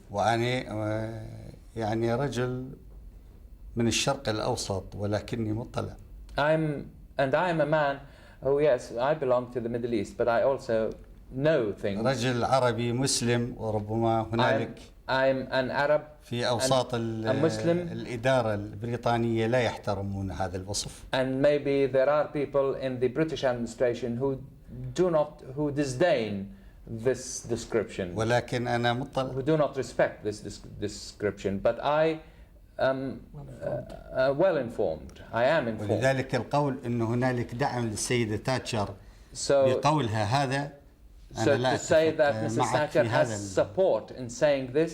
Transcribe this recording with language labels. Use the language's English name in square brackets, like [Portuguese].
[Arabic] وأنا يعني رجل من الشرق الأوسط ولكني مطلع. [English] I am a man who, yes, I belong to the Middle East, but I also know things. [Arabic] رجل عربي مسلم وربما هنالك [English] I'm an Arab [Arabic] في أوساط [English] Muslim, [Arabic] الإدارة البريطانية لا يحترمون هذا الوصف. [English] and maybe there are people in the British administration who disdain this description, [Arabic] ولكن أنا مطلع. [English] who do not respect this description. But I am well informed. I am informed. [Arabic] ولذلك القول إنه هنالك دعم للسيدة تاتشر [English] So [Arabic] بقولها هذا [English] So to say that Mrs. Thatcher has support in saying this